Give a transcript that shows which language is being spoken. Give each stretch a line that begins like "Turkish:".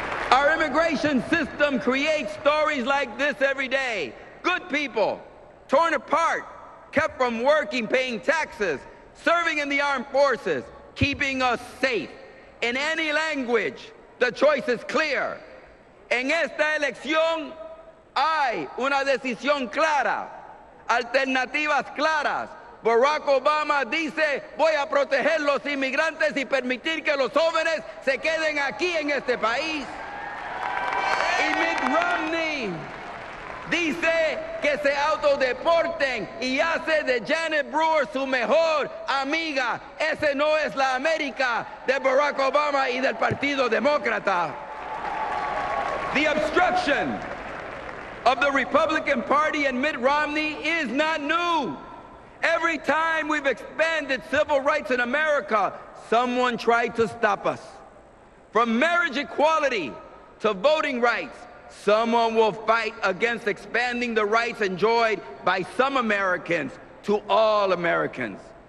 English: Our immigration system creates stories like this every day. Good people, torn apart, kept from working, paying taxes, serving in the armed forces, keeping us safe. In any language, the choice is clear.
Spanish: En esta elección hay una decisión clara. alternativas claras. Barack Obama dice, voy a proteger los inmigrantes y permitir que los jóvenes se queden aquí en este país. Y Mitt Romney dice que se autodeporten y hace de Janet Brewer su mejor amiga. Ese no es la América de Barack Obama y del Partido Demócrata.
English: The obstruction of the Republican Party and Mitt Romney is not new. Every time we've expanded civil rights in America, someone tried to stop us. From marriage equality to voting rights, someone will fight against expanding the rights enjoyed by some Americans to all Americans.